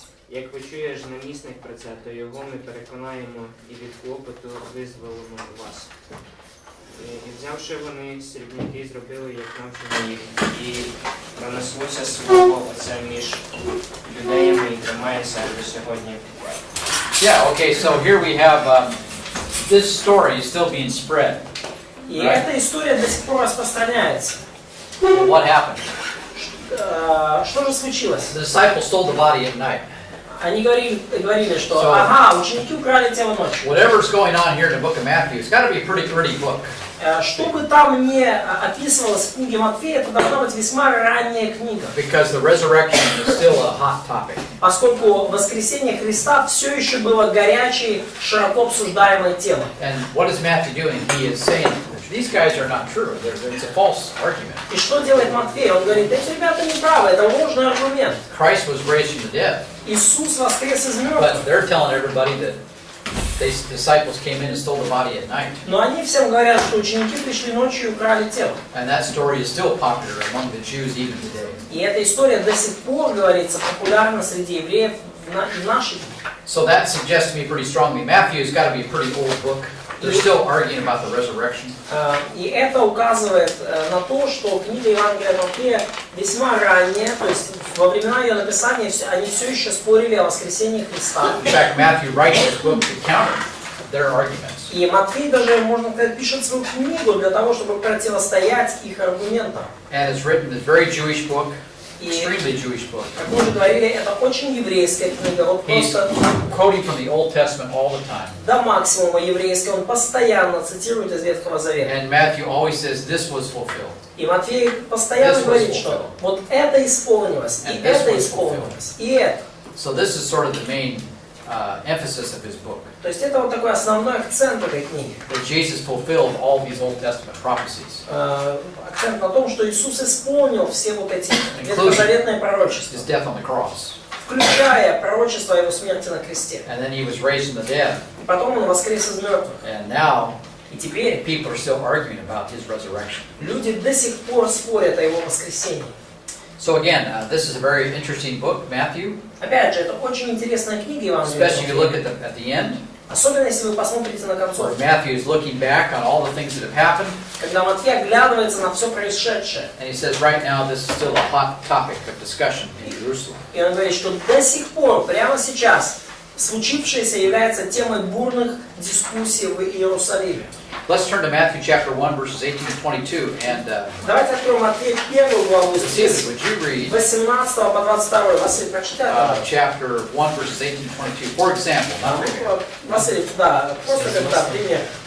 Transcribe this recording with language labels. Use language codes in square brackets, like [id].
[uk] Як почуєш намісник про це, то його ми переконаємо і від клопоту визволимо вас. І взявши вони срібники, зробили, як навчено їх. І пронеслося слово оце між юдеями і тримається до сьогодні. [en] Yeah, okay, so here we have this story is still being spread. [ru] И эта история до сих пор распространяется. [en] Well, what happened? [ru] Что же случилось? [en] The disciples stole the body at night. [ru] Они говорили, что ага, ученики украли тело ночью. [en] Whatever's going on here in the book of Matthew, it's got to be a pretty gritty book. [ru] Что бы там ни описывалось в книге Матфея, это должна быть весьма ранняя книга. [en] Because the resurrection is still a hot topic. [ru] Поскольку воскресение Христа все еще было горячей, широко обсуждаемой темой. [en] And what is Matthew doing? He is saying these guys are not true. It's a false argument. [ru] И что делает Матфей? Он говорит, эти ребята не правы, это ложный аргумент. [en] Christ was raised from the dead. [ru] Иисус воскрес из мертвых. [en] But they're telling everybody that these disciples came in and stole the body at night. [ru] Но они всем говорят, что ученики пришли ночью и украли тело. [en] And that story is still popular among the Jews even today. [ru] И эта история до сих пор, говорится, популярна среди евреев в наши дни. [en] So that suggests to me pretty strongly Matthew's got to be a pretty old book. They're still arguing about the resurrection. [ru] И это указывает на то, что книга Евангелия от Матфея весьма ранняя, то есть во времена ее написания они все еще спорили о воскресении Христа. [en] In fact, Matthew writes this book to counter their arguments. [ru] И Матфей даже, можно сказать, пишет свою книгу для того, чтобы противостоять их аргументам. [en] And it's written, it's a very Jewish book, extremely Jewish book. [ru] Как мы уже говорили, это очень еврейская книга. Вот [en] He's [ru] просто [en] quoting from the Old Testament all the time. [ru] до максимума еврейская, он постоянно цитирует из Ветхого Завета. [en] And Matthew always says this was fulfilled. [ru] И Матфей постоянно говорит, что вот это исполнилось, и это исполнилось, и это. [en] So this is sort of the main emphasis of his book. [ru] То есть это вот такой основной акцент этой книги. [en] That Jesus fulfilled all these Old Testament prophecies. [ru] Акцент на том, что Иисус исполнил все вот эти ветхозаветные пророчества, [en] His death on the cross. [ru] включая пророчество о его смерти на кресте. [en] And then he was raised from the dead. [ru] И потом он воскрес из мертвых. [en] And now [ru] И теперь [en] people are still arguing about his resurrection. [ru] люди до сих пор спорят о его воскресении. [en] So again, this is a very interesting book, Matthew. [ru] Опять же, это очень интересная книга Евангелия. [en] Especially if you look at the end. [ru] Особенно если вы посмотрите на концовку. [en] Matthew is looking back on all the things that have happened. [ru] Когда Матфей оглядывается на все происшедшее. [en] And he says right now this is still a hot topic of discussion in Jerusalem. [ru] И он говорит, что до сих пор, прямо сейчас, случившееся является темой бурных дискуссий в Иерусалиме. [en] Let's turn to Matthew chapter 1 verses 18 to 22 and [ru] Давайте откроем Матфея 1 главу с [en] would you read [ru] 18 по 22. Василий, прочитай. [en] chapter 1 verses 18 to 22. For example, not primary. [ru] Василий, да, просто когда пример.